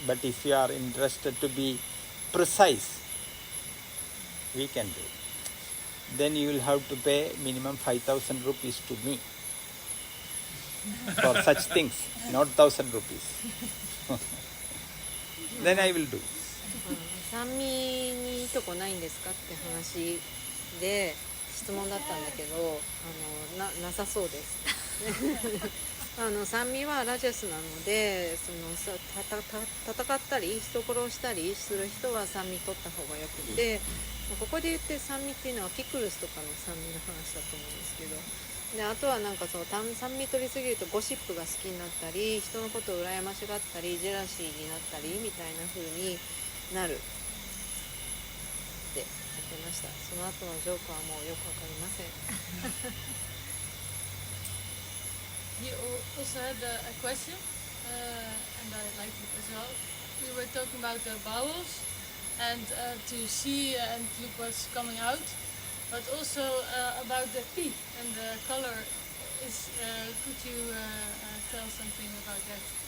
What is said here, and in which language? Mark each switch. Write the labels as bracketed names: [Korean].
[English] But if you are interested to be precise, we can do it. Then you will have to pay minimum 5,000 rupees to me for such things, not 1,000 rupees. Then I will do. [Japanese] 酸味にいいとこないんですかって話で質問だったんだけど、なさそうです。酸味はラジャスなので、戦ったり人殺したりする人は酸味取った方がよくて、ここで言って酸味っていうのはピクルスとかの酸味の話だと思うんですけど、であとはなんかそう酸味取りすぎるとゴシップが好きになったり、人のことを羨ましがったりジェラシーになったりみたいな風になるって言ってました。その後のジョークはもうよくわかりません。 [English] He also had a question, and I liked it as well. We were talking about the bowels and to see and look what's coming out, but also about the pee and the color. Could you tell something about that?